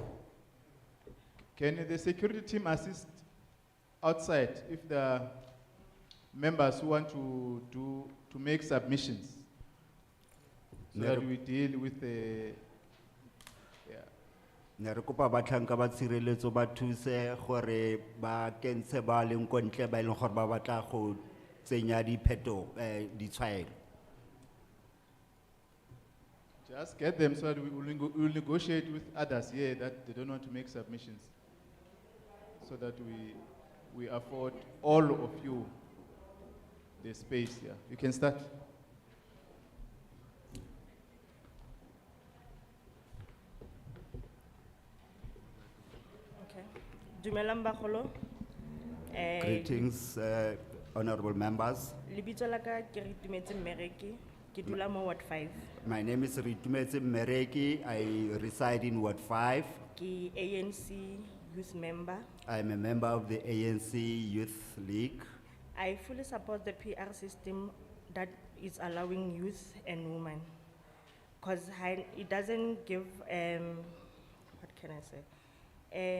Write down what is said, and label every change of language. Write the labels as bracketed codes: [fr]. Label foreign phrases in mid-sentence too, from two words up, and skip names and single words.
[en] Can the security team assist outside if there are members who want to make submissions? So that we deal with the, yeah. [tn] Ne re kopa batlhanka ba tshireletso ba thuse gore ba kentshe ba leng ko ntle ba e leng gore ba batla go tsenya ditshwaelo. [en] Just get them so that we will negotiate with others here that they don't want to make submissions, so that we afford all of you the space. Yeah, you can start. Okay. [tn] Dumelang bagolo. [en] Greetings, honorable members. [tn] Lebitso la ka ke Ritumetse Mmereki, ke dula mo Ward 5. [en] My name is Ritumetse Mmereki. I reside in Ward 5. [tn] Ke ANC [en] youth member. I am a member of the ANC Youth League. I fully support the PR system that is allowing youth and women, because it doesn't give, what can I say?